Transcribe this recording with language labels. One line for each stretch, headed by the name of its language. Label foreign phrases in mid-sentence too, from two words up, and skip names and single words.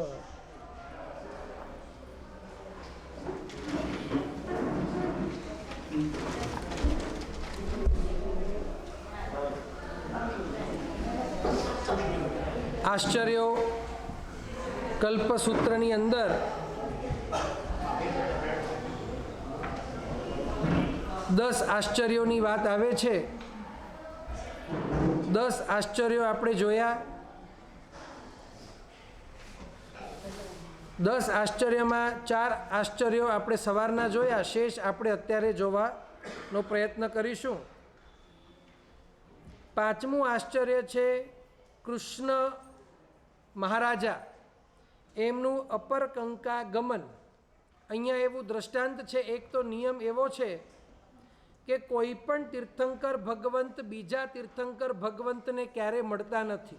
Gujarati: આશ્ચર્યો કલ્પસૂત્રની અંદર 10 આશ્ચર્યોની વાત આવે છે। 10 આશ્ચર્યો આપણે જોયા। 10 આશ્ચર્યમાં 4 આશ્ચર્યો આપણે सवाરના જોયા, शेष આપણે અત્યારે જોવાનો પ્રયત્ન કરીશું। પાંચમું આશ્ચર્ય છે કૃષ્ણ મહારાજા એમનું અપર કંકા ગમન। અહીંયા એવું દ્રષ્ટાંત છે, એક તો નિયમ એવો છે કે કોઈ પણ તીર્થંકર ભગવંત બીજા તીર્થંકર ભગવંતને ક્યારે મળતા નથી।